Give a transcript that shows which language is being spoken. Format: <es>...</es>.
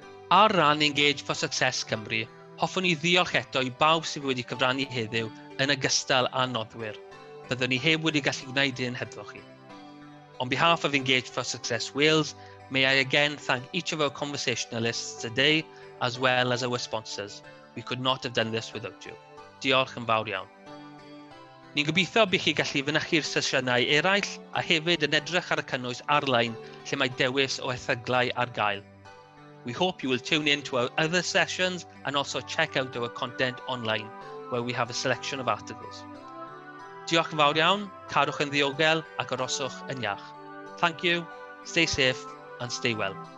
<cy>Ar ran Engage for Success Cymru, hoffwn ni ddiolch eto I bawb sydd wedi cyfrannu heddiw yn ogystal â noddwyr. Byddwn ni heb wedi gallu gwneud hyn hebddo chi.</cy> <en>On behalf of Engage for Success Wales, may I again thank each of our conversationalists today, as well as our sponsors. We could not have done this without you.</en> <cy>Diolch yn fawr iawn. Ni'n gobeithio bych chi gallu fynychu'r sesiynau eraill a hefyd yn edrych ar y cynnwys ar-lein lle mae dewis o erthyglau ar gael.</cy> <en>We hope you will tune in to our other sessions and also check out our content online, where we have a selection of articles.</en> <cy>Diolch yn fawr iawn, cadwch yn ddiogel ac aroswch yn iach.</cy> <en>Thank you, stay safe and stay well.</en>